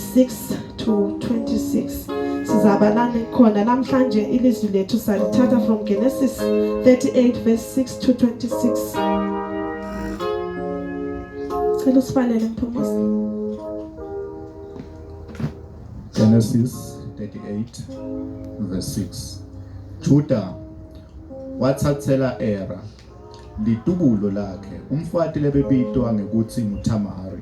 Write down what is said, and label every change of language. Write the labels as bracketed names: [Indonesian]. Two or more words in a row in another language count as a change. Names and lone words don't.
[English] 6 to 26. [Swati] Sizabalana khona namhlanje ilizwi lethu salithatha [English] from Genesis 38 verse 6 to 26. [Swati] Cela sibalele mphumuzi. [English] Genesis 38 verse 6. [Swati] Juda wathathela Era litubulo lakhe umfati lebebitwa ngekuthi nguThamari.